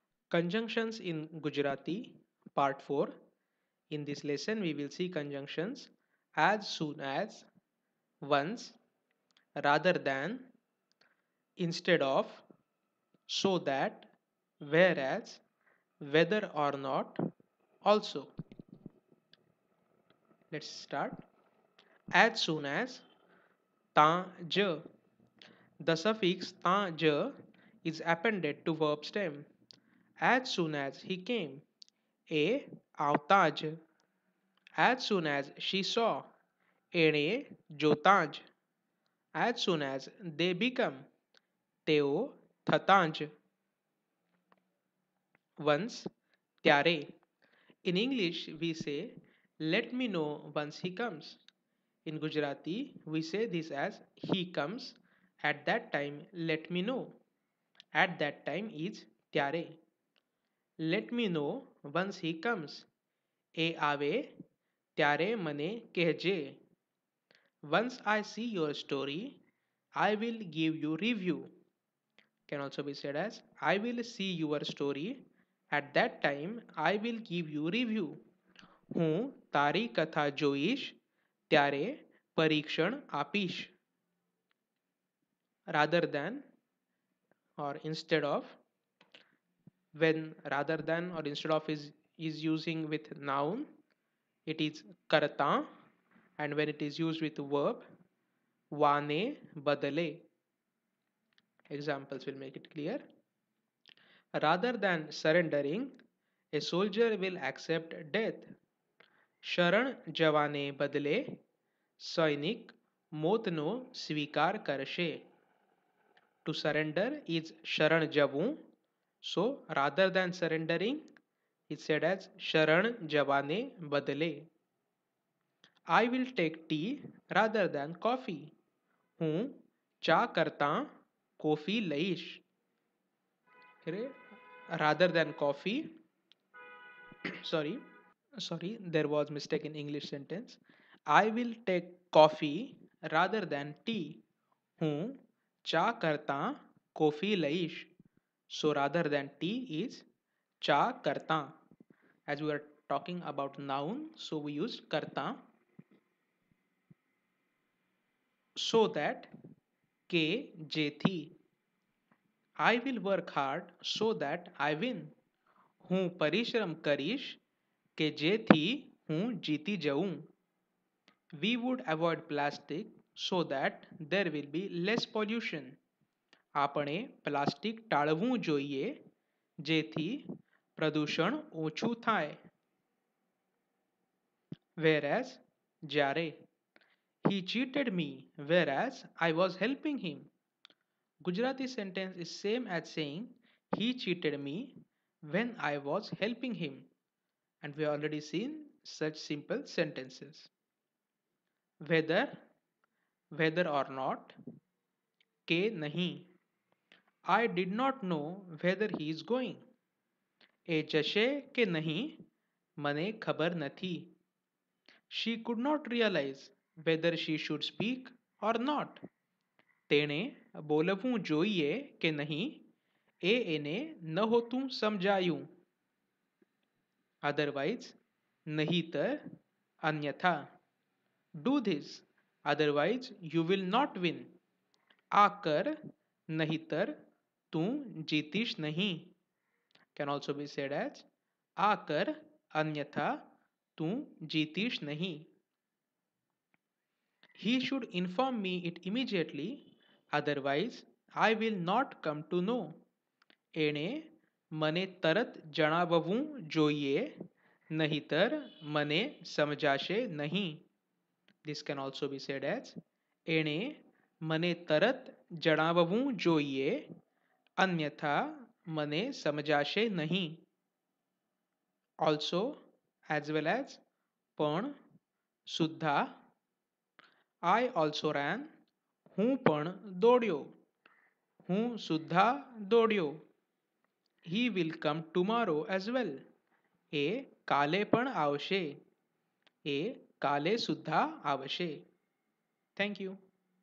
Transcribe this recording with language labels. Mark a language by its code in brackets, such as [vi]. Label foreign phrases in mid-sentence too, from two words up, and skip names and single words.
[en] Conjunctions in Gujarati, Part 4. In this lesson, we will see conjunctions as soon as, once, rather than, instead of, so that, whereas, whether or not, also. Let's start. As soon as, [gu] તા જ. [en] The suffix [gu] તા જ [en] is appended to verb stem. As soon as he came, [gu] એ આવતા જ. [en] As soon as she saw, [gu] એણે જોતાં જ. [en] As soon as they become, [gu] તેઓ થતાં જ. [en] Once, ત્યારે. In English, we say, let me know once he comes. In Gujarati, we say this as, he comes. At that time, let me know. At that time is ત્યારે. Let me know once he comes. [gu] એ આવે ત્યારે મને કહેજે. [en] Once I see your story, I will give you review. Can also be said as, I will see your story. At that time, I will give you review. [gu] હું તારી કથા જોઈશ ત્યારે પરીક્ષણ આપીશ. [en] Rather than or instead of. When rather than or instead of is using with noun, it is karta, and when it is used with verb, [gu] વાને બદલે. [en] Examples will make it clear. Rather than surrendering, a soldier will accept death. [gu] શરણ જવાને બદલે સૈનિક મોતનો સ્વીકાર કરશે. [en] To surrender is [gu] શરણ જવું. [en] So rather than surrendering, it's said as [gu] શરણ જવાને બદલે. [en] I will take tea rather than coffee. [gu] હું ચા કરતાં કોફી લઈશ. [en] Rather than coffee, sorry, there was mistake in English sentence. I will take coffee rather than tea. [gu] હું ચા કરતાં કોફી લઈશ. [en] So rather than tea is [gu] ચા કરતાં. [en] As we are talking about noun, so we use karta. So that, [gu] કે જેથી. [en] I will work hard so that I win. [gu] હું પરિશ્રમ કરીશ કે જેથી હું જીતી જઉં. [en] We would avoid plastic so that there will be less pollution. [gu] આપણે પ્લાસ્ટિક ટાળવું જોઈએ જેથી પ્રદૂષણ ઓછું થાય. [en] Whereas, જ્યારે. He cheated me whereas I was helping him. Gujarati sentence is same as saying he cheated me when I was helping him. And we have already seen such simple sentences. Whether or not, [gu] કે નહીં. [en] I did not know whether he is going. [gu] એ જશે કે નહીં મને ખબર નથી. [en] She could not realize whether she should speak or not. [gu] તેણે બોલવું જોઈએ કે નહીં એ એને નહોતું સમજાયું. Otherwise, નહીતર, અન્યથા. [en] Do this, otherwise you will not win. [gu] આ કર નહીતર તું જીતીશ નહીં. [en] Can also be said as, [gu] આ કર અન્યથા તું જીતીશ નહીં. [en] He should inform me it immediately, otherwise I will not come to know. [gu] એણે મને તરત જણાવવું જોઈએ નહીતર મને સમજાશે નહીં. [en] This can also be said as, [gu] એણે મને તરત જણાવવું જોઈએ અન્યથા મને સમજાશે નહીં. [en] Also, as well as, [gu] પણ, સુદ્ધા. [en] I also ran. [gu] હું પણ દોડ્યો. હું સુદ્ધા દોડ્યો. [en] He will come tomorrow as well. [gu] એ કાલે પણ આવશે. એ કાલે સુદ્ધા આવશે. [en] Thank you.